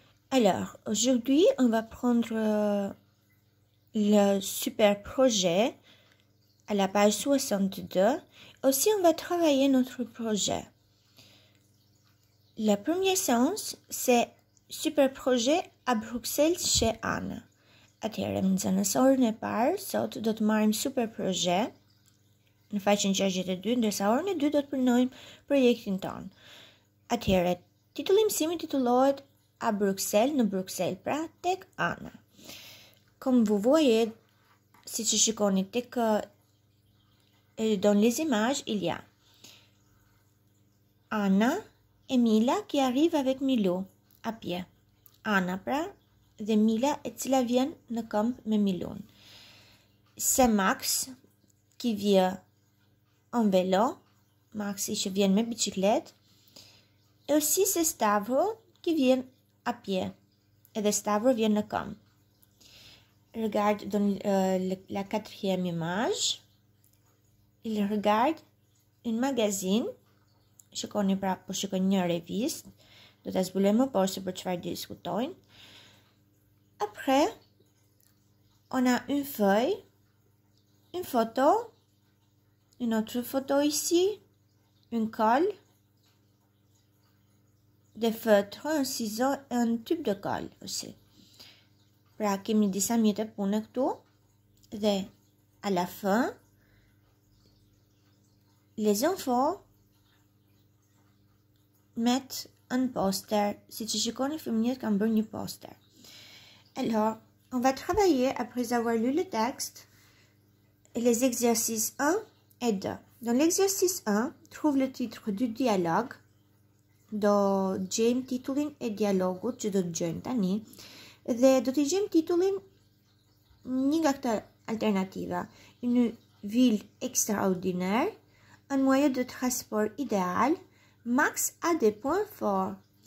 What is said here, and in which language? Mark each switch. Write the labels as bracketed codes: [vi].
[fr] Alors, aujourd'hui, on va prendre le super projet à la page 62. Aussi, on va travailler notre projet. La première séance, c'est super projet à Bruxelles chez Anne. [sq] Atëherë, në nxënësorën e parë, sot do të marrim super proje në faqen 62, ndërsa orën e dytë do të punojmë projektin tonë. Atëherë, titulli i mësimit titullohet à Bruxelles, në Bruxelles, pra tek Ana. [fr] Comme vous voyez, [sq] si që shikoni tek [fr] dans les images, il y a Anna et Mila qui arrivent avec Milou à pied. [sq] Anna pra dhe Mila e cila vjen në këmbë me Milun. [fr] C'est Max qui vient en vélo, Maxi [sq] që vjen me [fr] bicyclette. Et aussi c'est Stavro qui vient à pied. Et de Stavro vient [sq] në këmbë. [fr] Regarde dans la quatrième image. Il regarde une magazine. [sq] Shikoni pra, po shikoni një revist. Do ta zbulojmë më poshtë për çfarë diskutojnë. [fr] Après, on a une feuille, une photo, une autre photo ici, une colle, des feutres, un ciseau et un tube de colle aussi. [sq] Pra kemi disa mjete pune këtu dhe [fr] à la fin, les enfants mettent un poster. [sq] Si tu shikoni, fëmijët kanë bërë një poster. [fr] Alors, on va travailler après avoir lu le texte et les exercices 1 et 2. Dans l'exercice 1, trouve le titre du dialogue. [sq] Do gjejmë titullin e dialogut që do të gjejmë tani dhe do të gjejmë titullin një nga këto alternativa. [fr] Une ville extraordinaire, un moyen de transport idéal, Max a des points forts.